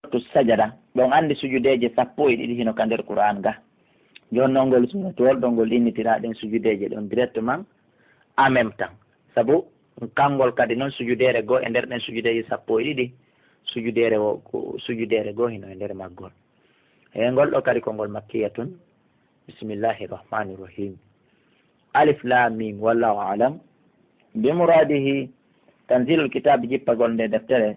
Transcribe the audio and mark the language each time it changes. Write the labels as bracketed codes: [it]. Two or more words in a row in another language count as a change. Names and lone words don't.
[ff] suratu sajada ɗon andi sujudeje 11 hino ka nder qur'an ga jonnon ngol suratol ɗon ngol innitiraɗen sujudeje ɗon [fr] directement en même temps [ff] saabu kangol kadi noon sujudere goo e nder ɗen sujudeje 12 sujudere o sujudere goo hino e nder maggol e ngol ɗo kadi kongol makkiyatun [ar] بسم الله الرحمن الرحيم الم والله أعلم بمراده تنزيل الكتاب [ff] jippagol nde deftere